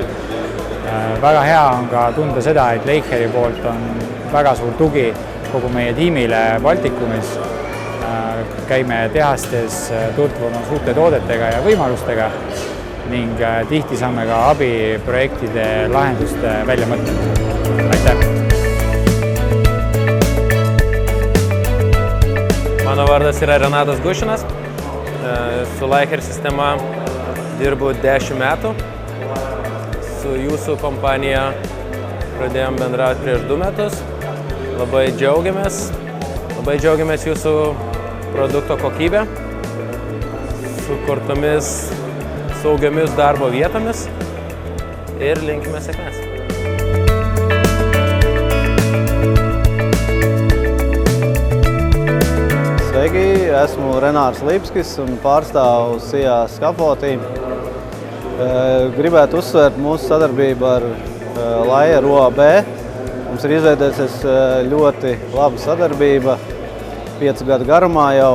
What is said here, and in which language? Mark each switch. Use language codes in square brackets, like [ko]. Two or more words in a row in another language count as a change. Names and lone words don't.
[et] Väga hea on ka tunda seda, et Leicheri poolt on väga suur tugi kogu meie tiimile Baltikumis. Käime tehastes tutvumas uute toodetega ja võimalustega ning tihti saame ka abi projektide lahenduste väljamõtlemisel. Aitäh! [lt] Mano vardas yra Renatas Gušinas. Su Leicher sistema dirbu 10 metų. Su jūsų kompanija pradėjom bendrauti prieš 2 metus. Labai džiaugiamės jūsų produkto kokybę, sukurtomis saugiomis darbo vietomis ir linkime sėkmės. [lv] Sveiki, esmu Renārs Lipskis un pārstāvu SIA Scaffolding. Gribētu uzsvērt mūsu sadarbību ar Leicher OAB. Mums ir izveidojusies ļoti laba sadarbība 5 gadu garumā jau.